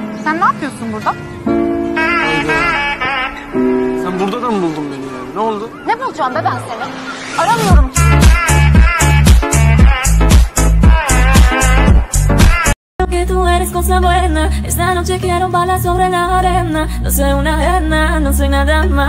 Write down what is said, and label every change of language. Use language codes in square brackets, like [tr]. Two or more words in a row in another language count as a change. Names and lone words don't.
[tr] Sen ne yapıyorsun burada? Sen burada da mı buldun beni yani? Ne oldu? Ne bulacağım be ben seni? Aramıyorum. [es] Que tú eres cosa buena. Esta noche quiero balar sobre la arena. No soy una arena, no soy nada más.